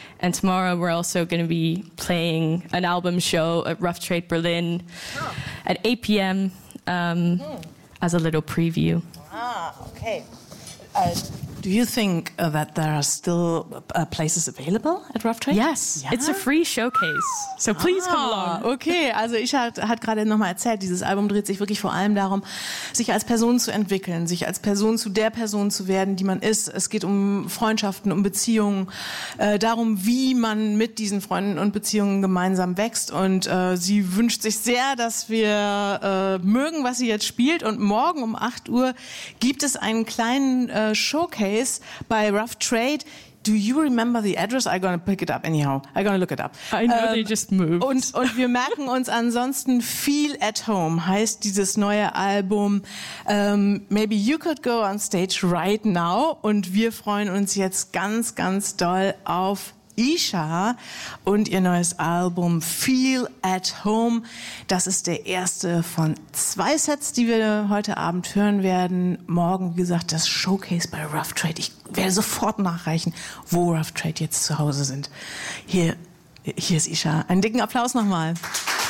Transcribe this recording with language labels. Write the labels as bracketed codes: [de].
[en] And tomorrow we're also going to be playing an album show at Rough Trade Berlin at 8 p.m. As a little preview. Okay. Do you think that there are still places available at Rough Trade? Yes, yeah? It's a free showcase, so please come along. [de] Okay, also Isha hat gerade nochmal erzählt, dieses Album dreht sich wirklich vor allem darum, sich als Person zu entwickeln, sich als Person zu der Person zu werden, die man ist. Es geht um Freundschaften, um Beziehungen, darum, wie man mit diesen Freunden und Beziehungen gemeinsam wächst. Und sie wünscht sich sehr, dass wir mögen, was sie jetzt spielt. Und morgen um 8 Uhr gibt es einen kleinen Showcase by Rough Trade. [en] Do you remember the address? I'm gonna pick it up anyhow. I'm gonna look it up. I know they just moved. [de] Und wir merken uns ansonsten, Feel at Home heißt dieses neue Album. [en] Maybe you could go on stage right now. [de] Und wir freuen uns jetzt ganz, ganz doll auf Isha und ihr neues Album Feel at Home. Das ist der erste von zwei Sets, die wir heute Abend hören werden. Morgen, wie gesagt, das Showcase bei Rough Trade. Ich werde sofort nachreichen, wo Rough Trade jetzt zu Hause sind. Hier ist Isha. Einen dicken Applaus nochmal. Applaus